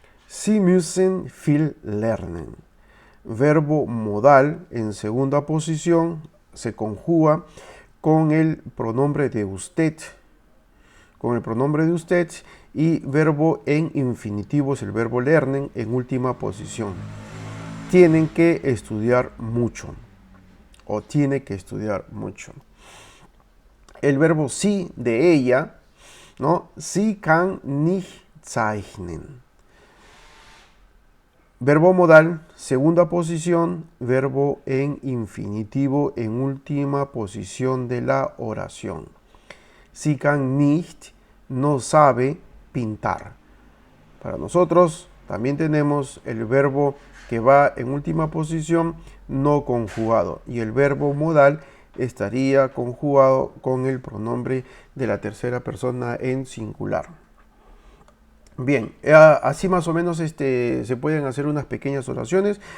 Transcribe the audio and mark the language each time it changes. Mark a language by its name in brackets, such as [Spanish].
[Spanish] Sie müssen viel lernen. Verbo modal en segunda posición se conjuga con el pronombre de usted. Con el pronombre de usted, y verbo en infinitivo es el verbo lernen en última posición. Tienen que estudiar mucho. O tiene que estudiar mucho. El verbo sí de ella, ¿no? [German] Sie kann nicht zeichnen. [Spanish] Verbo modal, segunda posición, verbo en infinitivo en última posición de la oración. Sie kann nicht, no sabe pintar. Para nosotros también tenemos el verbo que va en última posición no conjugado, y el verbo modal estaría conjugado con el pronombre de la tercera persona en singular. Bien, así más o menos se pueden hacer unas pequeñas oraciones.